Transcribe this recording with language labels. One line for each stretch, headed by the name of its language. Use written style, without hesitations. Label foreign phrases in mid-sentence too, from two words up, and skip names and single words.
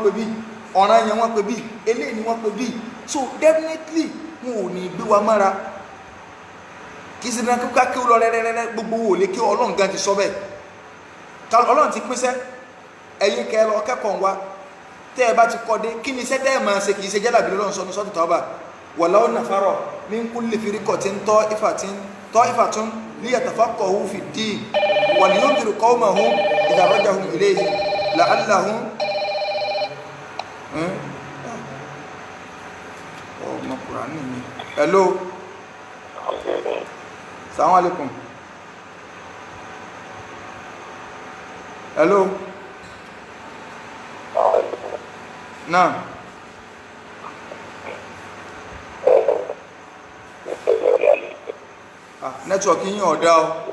Yoruba: pé bí ọ̀ràn yẹn wọn pé bí eléyìí ni wọn pé bí
English: so definitely
Yoruba: wọn ò ní gbé wa mọ́ra kì í ṣe dandan kíkà kí ó lọ rẹ́rẹ́rẹ́ gbogbo wò lé kí ọlọ́run gan ti sọ bẹ́ẹ̀ ọlọ́run ti pínṣẹ́ ẹ̀yin kẹ́ lọ kẹ́kọ̀ọ́ wa tẹ́ ẹ bá ti kọ́ dé kí ni iṣẹ́ tẹ́ ẹ máa ṣe kì í ṣe jálàbí lọ́run sọ ní sọ́tù tọ́ba
Arabic: ولو نفر من كل فرقة طائفة ليتفقهوا في الدين ولينذروا قومهم إذا رجعوا إليه لعلهم
Yoruba: ọmọ Kùránì mi hello
Arabic: السلام عليكم
Yoruba: hello náà network yín ọ̀dá o